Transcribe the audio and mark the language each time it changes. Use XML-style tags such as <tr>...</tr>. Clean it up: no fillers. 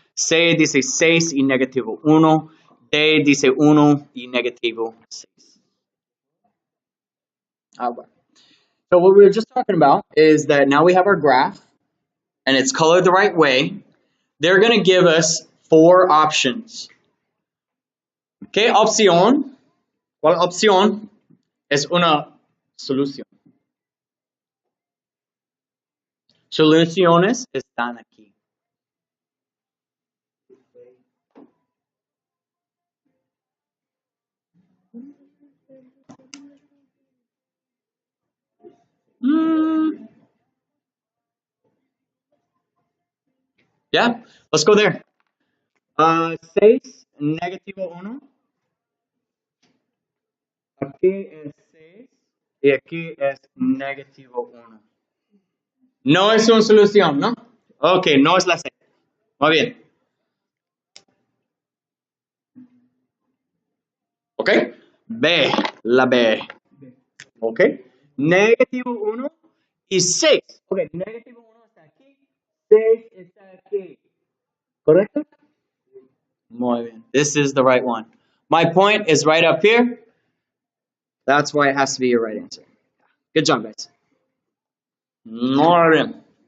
<es>C dice 6 y negativo 1. D dice 1 y negativo 6.</es> <en>All right. So what we were just talking about is that now we have our graph and it's colored the right way. They're going to give us 4 options.</en> <es>¿Qué opción? ¿Cuál opción es una solución? Soluciones están aquí.</es> <en>Yeah, let's go there. 6, negativo 1.</en> <es>Aquí es 6 y aquí es negativo 1. No es una solución, ¿no? Ok, no es la C. Muy bien. Ok. B, la B. Ok. Negativo 1 y 6. Ok, negativo 1 está aquí, 6 está aquí. ¿Correcto? Muy bien.</es> <en>This is the right one. My point is right up here. That's why it has to be your right answer. Good job, guys.</en> <es>Muy bien.</es>